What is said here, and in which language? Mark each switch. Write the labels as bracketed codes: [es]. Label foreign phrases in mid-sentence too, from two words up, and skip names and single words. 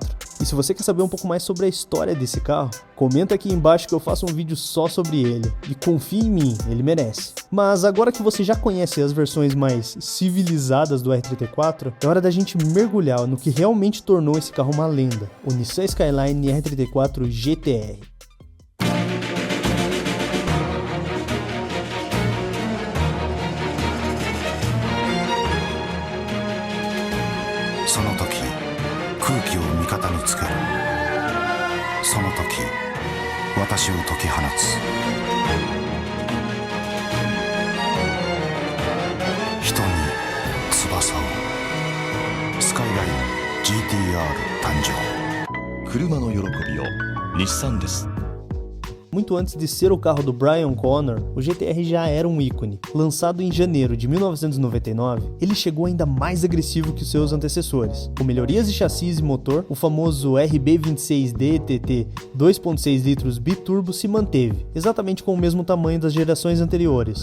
[pt] E se você quer saber um pouco mais sobre a história desse carro, comenta aqui embaixo que eu faço um vídeo só sobre ele. E confie em mim, ele merece. Mas agora que você já conhece as versões mais civilizadas do R34, é hora da gente mergulhar no que realmente tornou esse carro uma lenda, o Nissan Skyline R34 GTR. [ja] その時空気を味方につけるその時私を解き放つ人に翼をスカイライン GTR 誕生車の喜びを日産です。 [pt] Muito antes de ser o carro do Brian Connor, o GTR já era um ícone. Lançado em janeiro de 1999, ele chegou ainda mais agressivo que os seus antecessores. Com melhorias de chassis e motor, o famoso RB26D TT 2.6 litros biturbo se manteve, exatamente com o mesmo tamanho das gerações anteriores.